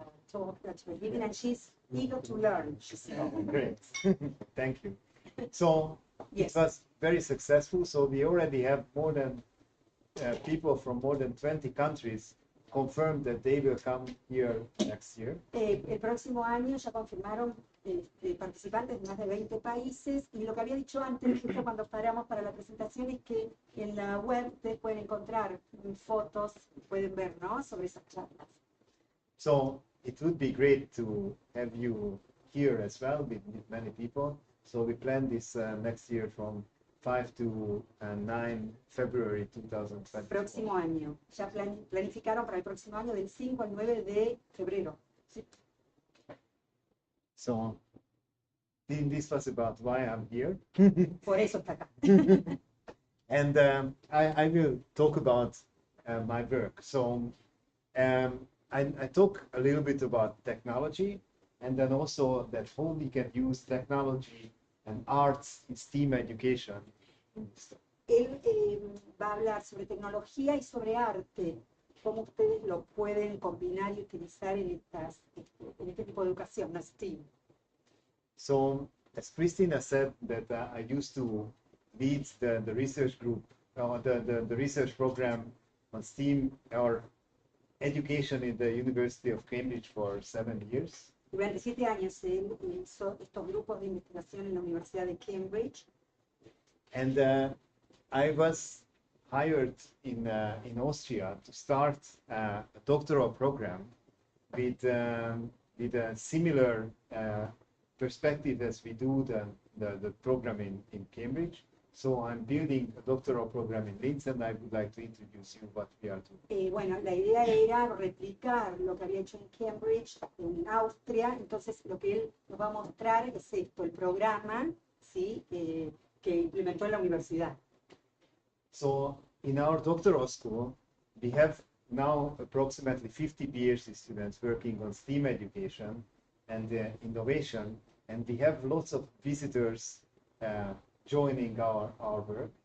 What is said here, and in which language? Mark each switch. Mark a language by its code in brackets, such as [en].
[en] Talk that we're giving and she's eager to learn, she said. Oh, great. Thank you. So Yes. it was very successful. So we already have more than people from more than 20 countries confirmed that they will come here next year. [es] El próximo año ya confirmaron participantes de más de 20 países y lo que había dicho antes, justo cuando paramos para la presentación, es que en la web ustedes pueden encontrar fotos, pueden ver, ¿no?, sobre esas charlas. [en] So it would be great to have you here as well with many people. So we plan this next year from 5 to 9 February 2020. [es] Próximo año. Ya planificaron para el próximo año del 5 al 9 de febrero. ¿Sí? [en] So this was about why I'm here. [es] Por eso está acá. [en] And I will talk about my work. So I talk a little bit about technology and then also that how we can use technology and arts in STEAM education. [es] Él va a hablar sobre tecnología y sobre arte, cómo ustedes lo pueden combinar y utilizar en este tipo de educación, ¿no? [en] STEAM. So as Christina said that I used to lead the research group, the research program on STEAM or education in the University of Cambridge for 7 years. [es] Durante 7 años él hizo estos grupos de investigación en la Universidad de Cambridge. [en] And I was hired in Austria to start a doctoral program with a similar perspective as we do the program in Cambridge. So I'm building a doctoral program in Linz, and I would like to introduce you what we are doing. [es] Bueno, la idea era replicar lo que había hecho en Cambridge, en Austria. Entonces, lo que él nos va a mostrar es esto, el programa, ¿sí? Que implementó en la universidad. [en] So in our doctoral school, we have now approximately 50 PhD students working on STEAM education and innovation, and we have lots of visitors joining our work.